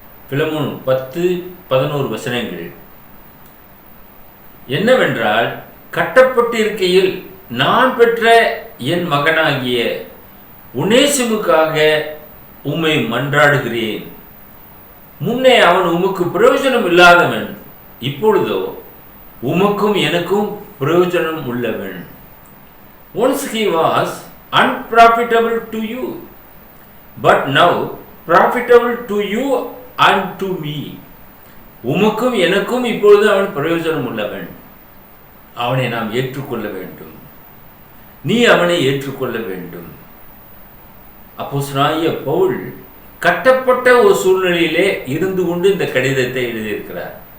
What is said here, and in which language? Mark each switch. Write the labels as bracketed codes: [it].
[ta] Philemon 10-11 வசனங்கள் என்னவென்றால், கட்டப்பட்டிருக்கையில் நான் பெற்ற என் மகனாகிய ஒனேசிமுக்காக உம்மை மன்றாடுகிறேன். முன்னே அவன் உமக்கு பிரயோஜனம் இல்லாதவன், இப்பொழுதோ உமக்கும் எனக்கும் பிரயோஜனம் உள்ளவன். [en] Once he was unprofitable to you, but now profitable to you and to me. [ta] உமக்கும் எனக்கும் இப்பொழுது அவன் பிரயோஜனம் உள்ளவன். அவனை நாம் ஏற்றுக்கொள்ள வேண்டும். நீ அவனை ஏற்றுக்கொள்ள வேண்டும். அப்போஸ்தலனாகிய பவுல் கட்டப்பட்ட ஒரு சூழ்நிலையிலே இருந்து கொண்டு இந்த கடிதத்தை எழுதியிருக்கிறார்.